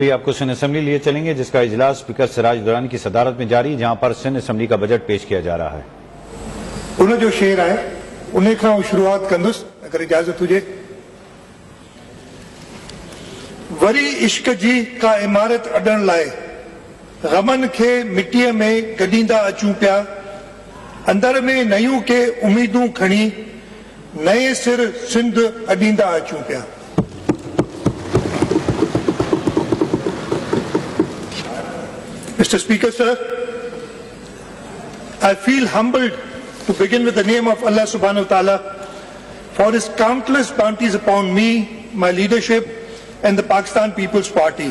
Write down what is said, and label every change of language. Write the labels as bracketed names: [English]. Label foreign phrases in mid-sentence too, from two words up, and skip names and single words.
[Urdu] آپ کو سندھ اسمبلی لیے چلیں گے، جس کا اجلاس اسپیکر سراج درانی کی صدارت میں جاری، جہاں پر سندھ اسمبلی کا بجٹ پیش کیا جا رہا ہے. [Sindhi] उन जो शेर है उन्हें खां शुरुआत कंदुसि, अगर इजाजत हुजे। वरी इश्क जी का इमारत अडण लाए गमन के मिट्टीअ में गडींदा अचूं पिया, अंदर में नयूं के उम्मीदूं खणी नए सिर सिंध अडींदा अचूं पिया। [English] Mr. Speaker, sir, I feel humbled to begin with the name of Allah [Arabic] سبحانه وتعالى [English] for his countless bounties upon me, my leadership and the Pakistan People's Party.